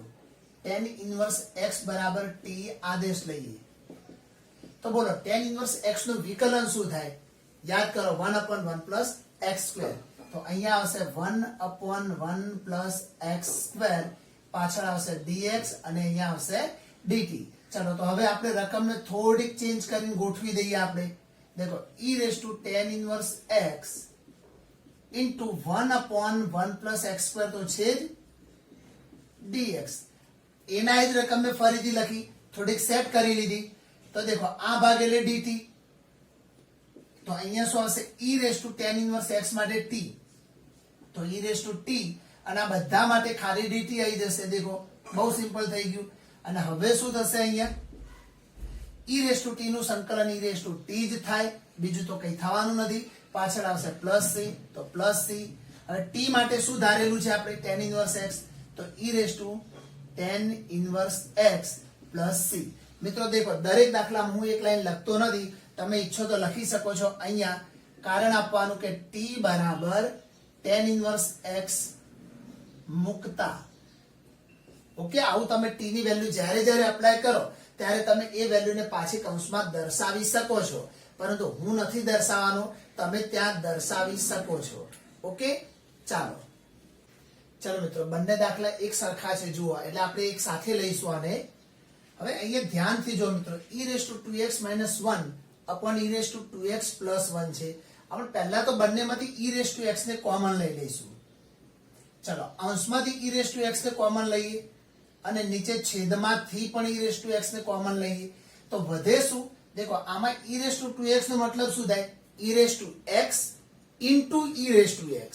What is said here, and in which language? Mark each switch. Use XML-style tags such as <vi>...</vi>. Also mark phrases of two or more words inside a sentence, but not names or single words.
<en>tan inverse x</en> <gu>બરાબર t આદેશ લઈએ તો બોલો</gu> <en>tan inverse x</en> <gu>નું વિકલન શું થાય? યાદ કરો 1/1</gu> <en>plus x square.</en> <gu>તો અહીંયા આવશે 1/1</gu> <en>plus x square,</en> <gu>પાછળ આવશે dx અને અહીંયા આવશે dt. ચલો તો હવે આપણે રકમને થોડીક ચેન્જ કરીને ગોઠવી દઈએ આપણે. देखो</gu> <en>e raised to tan inverse x into 1/1 plus x square</en> <gu>તો છે જ dx. એના જ રકમને ફરીથી લખી, થોડીક સેટ કરી લીધી. તો દેખો આ ભાગ એટલે dt, તો અહીંયા શું આવશે?</gu> <en>e raised to tan inverse x</en> <gu>માટે t, તો</gu> <en>e raised to t</en> <gu>અને આ બધા માટે ખાલી dt આવી જશે. દેખો બહુ સિમ્પલ થઈ ગયું. અને હવે શું થશે? અહીંયા</gu> <en>e raised to t</en> <gu>નું સંકલન</gu> <en>e raised to t</en> <gu>જ થાય, બીજું તો કંઈ થવાનું નથી. પાછળ આવશે પ્લસ c, તો પ્લસ c. હવે t માટે શું ધારેલું છે આપણે?</gu> <en>tan inverse x, તો e raised to tan inverse x plus c.</en> <gu>મિત્રો દેખો દરેક દાખલામાં હું એક લાઈન લખતો નથી, તમે ઈચ્છો તો લખી શકો છો. અહીંયા કારણ આપવાનું કે t બરાબર</gu> <en>tan inverse x</en> <gu>મુકતા. ઓકે, આવું તમે t ની વેલ્યુ જ્યારે જ્યારે એપ્લાય કરો ત્યારે તમે એ વેલ્યુને પાછી કૌંસમાં દર્શાવી શકો છો, પરંતુ હું નથી દર્શાવવાનો, તમે ત્યાં દર્શાવી શકો છો. ઓકે, ચાલો મિત્રો બંને દાખલા એક સરખા છે જુઓ, એટલે આપણે એક સાથે લઈશું આને. હવે અહીંયા ધ્યાનથી જો મિત્રો,</gu> <en>e raised to 2x - 1 upon e raised to 2x plus 1 છે.</en> <gu>આપણે પહેલા તો બંનેમાંથી</gu> <en>e raise to x</en> <gu>ને કોમન લઈ લઈશું. ચલો અંશમાંથી</gu> <en>e raise to x</en> <gu>ને કોમન લઈએ અને નીચે છેદમાંથી પણ</gu> <en>e raise to x</en> <gu>ને કોમન લઈએ તો વધે શું? દેખો આમાં</gu> <en>e raise to 2x</en> <gu>નો મતલબ શું થાય?</gu> <en>e raise to x into e raise to x.</en>